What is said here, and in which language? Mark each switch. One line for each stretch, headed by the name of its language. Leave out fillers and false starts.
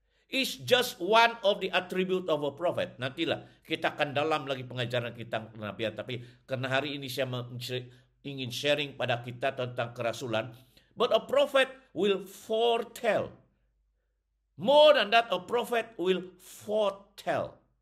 English: Is just one of the attribute of a prophet.
Malay: Nantilah kita akan dalam lagi pengajaran kita kenabian. Tapi karena hari ini saya ingin sharing pada kita tentang kerasulan.
English: But a prophet will foretell. More than that, a prophet will foretell.